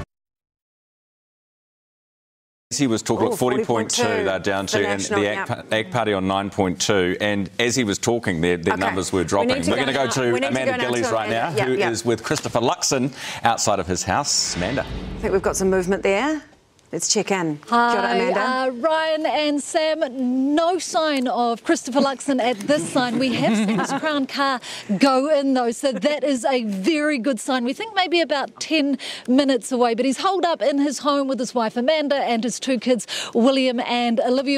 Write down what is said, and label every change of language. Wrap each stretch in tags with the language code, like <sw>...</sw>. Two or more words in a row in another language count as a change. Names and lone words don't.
<en>He was talking, 40.2 they're down to, and the ACT Party on 9.2. And as he was talking, their numbers were dropping. We're going to go to Amanda Gillies right now, who is with Christopher Luxon outside of his house. Amanda. I think we've got some movement there. Let's check in. Hi,</en> <mi>Kia ora,</mi> <en>Amanda. Ryan and Sam, no sign of Christopher Luxon at this sign. We have seen his Crown car go in, though, so that is a very good sign. We think maybe about 10 minutes away, but he's holed up in his home with his wife Amanda and his two kids, William and Olivia.</en>